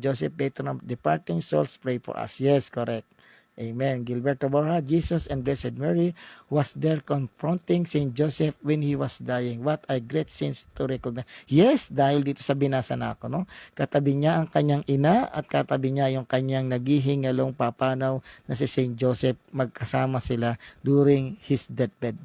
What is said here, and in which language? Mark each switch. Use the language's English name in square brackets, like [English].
[English] Joseph, patron of departing souls, pray for us. Yes, correct. Amen. Gilberto Borja, Jesus and Blessed Mary was there confronting St. Joseph when he was dying. What a great sense to recognize. [Filipino] Yes, dahil dito sa binasa na ako, no? Katabi niya ang kanyang ina at katabi niya yung kanyang naghihingalong papanaw na si St. Joseph. Magkasama sila [English] during his deathbed.